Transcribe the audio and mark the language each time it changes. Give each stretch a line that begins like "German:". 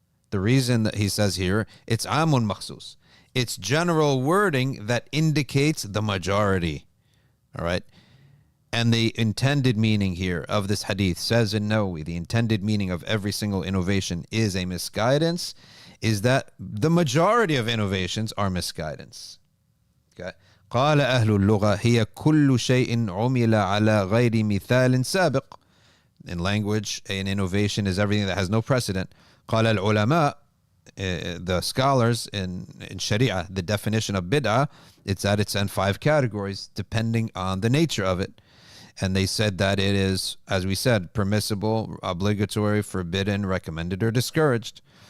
English: The reason that he says here, it's amun makhsus. It's general wording that indicates the majority. All right. And the intended meaning here of this hadith says in Nawawi, the intended meaning of every single innovation is a misguidance, is that the majority of innovations are misguidance. Okay.
Arabic: قال أهل اللغة هي كل شيء عمل على غير مثال سابق.
English: In language, an innovation is everything that has no precedent.
Arabic: قال العلماء,
English: the scholars in Sharia, the definition of bid'ah, it's that it's in 5 categories depending on the nature of it. And they said that it is, as we said, permissible, obligatory, forbidden, recommended, or discouraged.